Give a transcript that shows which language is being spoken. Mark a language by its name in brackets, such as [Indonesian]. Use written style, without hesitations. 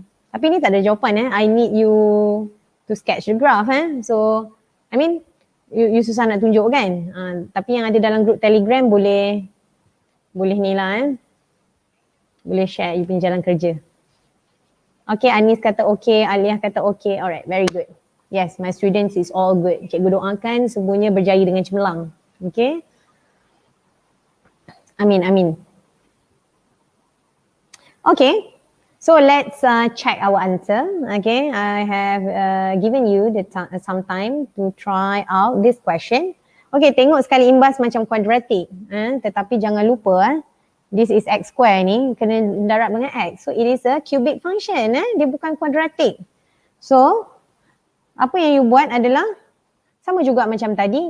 [Malay] Tapi ni tak ada jawapan [English] I need you to sketch the graph So, I mean, [Malay] you susah nak tunjuk kan. Tapi yang ada dalam group Telegram boleh ni lah boleh share you punya jalan kerja. [English] Okay, Anis kata okay, Aliyah kata okay. Alright, very good. Yes, my students is all good. [Malay] Cikgu doakan semuanya berjaya dengan cemerlang. Okay. Amin. Okay. [English] So let's check our answer. Okay, I have given you some time to try out this question. [Malay] Okay, tengok sekali imbas macam kuadratik. Tetapi jangan lupa [English] this is x square [Malay] ni kena darab dengan x. [English] So it is a cubic function. [Malay] Dia bukan kuadratik. So apa yang you buat adalah sama juga macam tadi.